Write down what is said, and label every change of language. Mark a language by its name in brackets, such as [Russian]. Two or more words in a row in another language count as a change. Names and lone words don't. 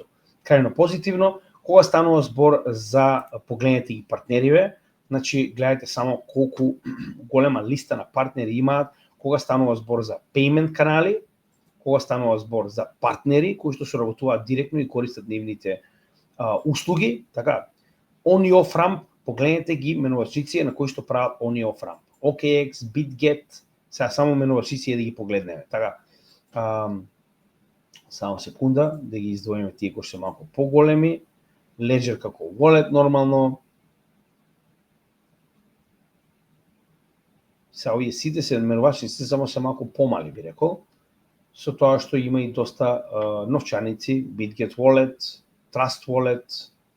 [Macedonian] Крајно позитивно, кога станува збор за погледнете и партнериве, значи гледате само колку голема листа на партнери имаат, кога станува збор за payment канали, кога станува збор за партнери кои што соработуваат директно и користат нивните услуги, така on и [English] off ramp, [Macedonian] погледнете ги менувачици на кои што прават on и [English] off ramp. [Macedonian] OKX, BitGet, сега само менувачици да ги погледнеме. Така, само секунда да ги издвоиме тие кои се малку поголеми. Ledger како wallet нормално. Сега овие сите се менувачици само се малку помали би рекол, со тоа што има и доста новчаници, BitGet wallet, Trust wallet.